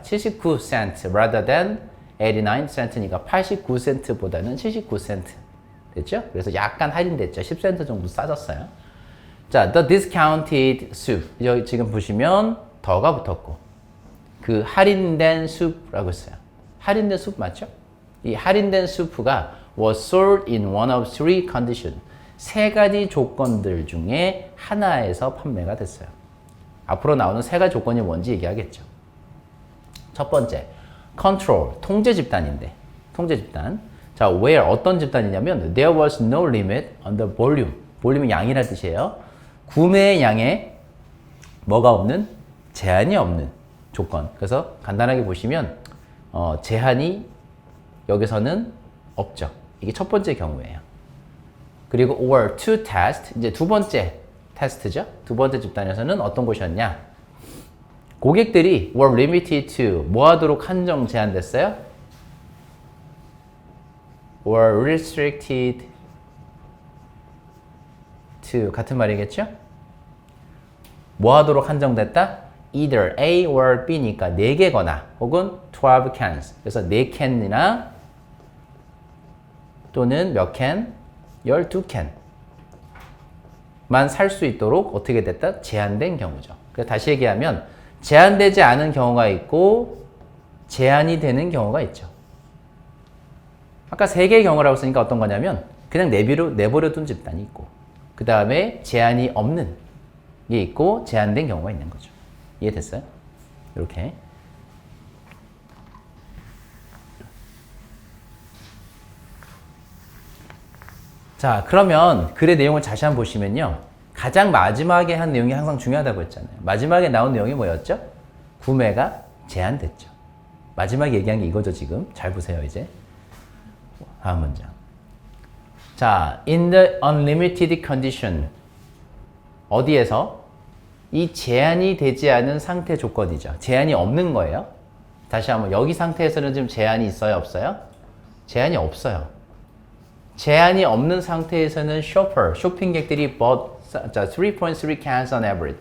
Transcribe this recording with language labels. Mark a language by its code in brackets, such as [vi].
[ko] 79센트 [en] rather than [ko] 89센트니까 89센트보다는 79센트. 됐죠? 그래서 약간 할인됐죠. 10센트 정도 싸졌어요. 자, [en] the discounted soup. [ko] 여기 지금 보시면 더가 붙었고 그 할인된 수프라고 했어요. 할인된 수프 맞죠? 이 할인된 수프가 [en] was sold in one of three conditions. [ko] 세 가지 조건들 중에 하나에서 판매가 됐어요. 앞으로 나오는 세 가지 조건이 뭔지 얘기하겠죠. 첫 번째, control, 통제 집단인데. 통제 집단. [en] 자, where, [ko] 어떤 집단이냐면 [en] there was no limit on the volume. [ko] 볼륨이 양이라 뜻이에요. 구매의 양에 뭐가 없는? 제한이 없는 조건. 그래서 간단하게 보시면 제한이 여기서는 없죠. 이게 첫 번째 경우예요. 그리고 [en] or to test, [ko] 이제 두 번째 테스트죠. 두 번째 집단에서는 어떤 곳이었냐? 고객들이 [en] were limited to [ko] 뭐 하도록 한정 제한됐어요? [en] were restricted to [ko] 같은 말이겠죠? 뭐 하도록 한정됐다? [en] either A or B니까 [ko] 4개거나 혹은 [en] 12 cans. [ko] 그래서 4캔이나 또는 몇 캔? 12캔 만 살 수 있도록 어떻게 됐다? 제한된 경우죠. 그래서 다시 얘기하면 제한되지 않은 경우가 있고 제한이 되는 경우가 있죠. 아까 3개의 경우라고 쓰니까 어떤 거냐면 그냥 내버려 둔 집단이 있고 그 다음에 제한이 없는 게 있고 제한된 경우가 있는 거죠. 이해됐어요? 이렇게. 자, 그러면 글의 내용을 다시 한번 보시면요. 가장 마지막에 한 내용이 항상 중요하다고 했잖아요. 마지막에 나온 내용이 뭐였죠? 구매가 제한됐죠. 마지막에 얘기한 게 이거죠, 지금. 잘 보세요, 이제. 다음 문장. [en] 자, in the unlimited condition. [ko] 어디에서? 이 제한이 되지 않은 상태 조건이죠. 제한이 없는 거예요. 다시 한번 여기 상태에서는 지금 제한이 있어요, 없어요? 제한이 없어요. 제한이 없는 상태에서는 쇼핑객들이 [en] bought 3.3 cans on average.